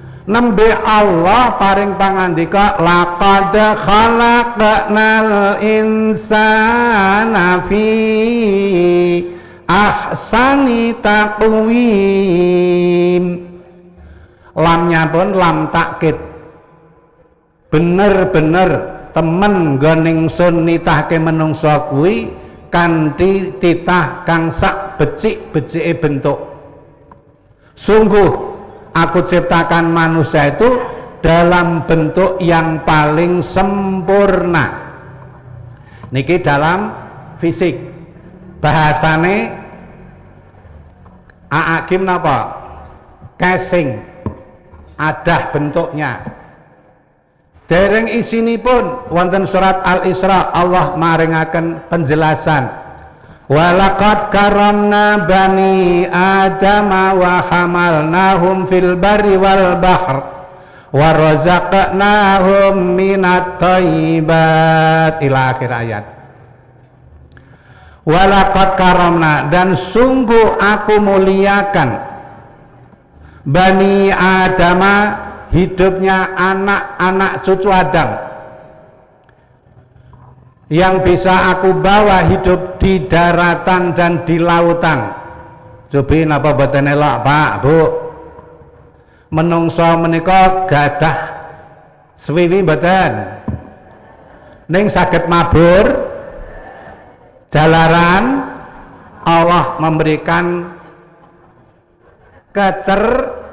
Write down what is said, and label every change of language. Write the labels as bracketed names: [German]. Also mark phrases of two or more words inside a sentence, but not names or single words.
[Javanese] nembe Allah paring pangandika [Arabic] لقد خلقنا الإنسان في أحسن تقويم. [Javanese] Lamnya pun [Arabic] لام التأكيد, [Javanese] bener-bener temen nggon ingsun nitahke menungsa kuwi kanthi titah kang sak becik-becike bentuk. [Indonesian] Sungguh aku ciptakan manusia itu dalam bentuk yang paling sempurna. Niki dalam fisik, [Javanese] bahasane Aakim napa? [Indonesian] Casing, adah bentuknya. [Javanese] Dereng isinipun wonten surat Al-Isra Allah maringaken penjelasan. [Arabic] ولقد كرمنا بني آدم وحملناهم في البر والبحر ورزقناهم من الطيبات إلى آخر الآية. ولقد كرمنا, [Indonesian] dan sungguh aku muliakan [Arabic] بني آدم, [Indonesian] hidupnya anak-anak cucu Adam yang bisa aku bawa hidup di daratan dan di lautan. [Javanese] Cobi napa boten elok Pak Bu? Menungso menika gadah swiwi boten? Ning saged mabur jalaran Allah memberikan kecer.